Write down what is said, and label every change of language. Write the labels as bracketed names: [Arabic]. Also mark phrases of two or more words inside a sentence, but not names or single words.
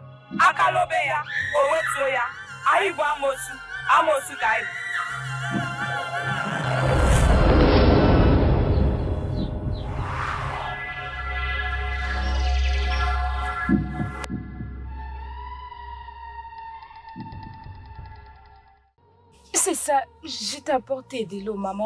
[Igbo] Aka lobe ya, o wetuo ya. Anyị bụ amosu, amosu ka anyị bụ. [French] C'est ça, je t'ai apporté de l'eau, maman.